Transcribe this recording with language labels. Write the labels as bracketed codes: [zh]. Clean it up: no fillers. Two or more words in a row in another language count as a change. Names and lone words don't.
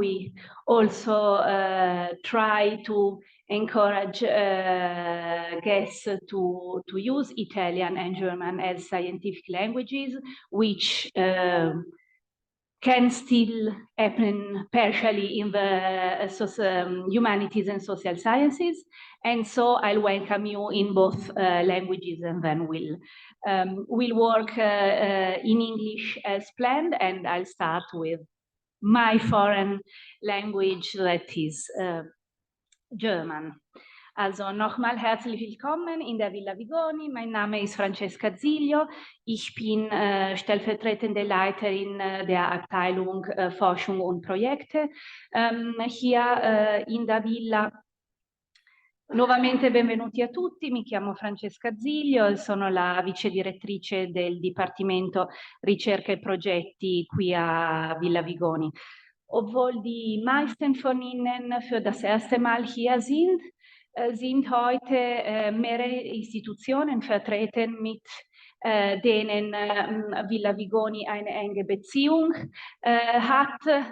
[en] We also try to encourage guests to use Italian and German as scientific languages, which can still happen partially in the humanities and social sciences. And so I'll welcome you in both languages, and then we'll work in English as planned, and I'll start with my foreign language, that is German. [de] Also nochmal herzlich willkommen in der Villa Vigoni. Mein Name ist Francesca Ziglio. Ich bin stellvertretende Leiterin der Abteilung Forschung und Projekte hier in der Villa. [it] Nuovamente benvenuti a tutti, mi chiamo Francesca Ziglio, sono la vice direttrice del Dipartimento Ricerca e Progetti qui a Villa Vigoni. [de] Obwohl die meisten von Ihnen für das erste Mal hier sind, sind heute mehrere Institutionen vertreten, mit denen Villa Vigoni eine enge Beziehung hat.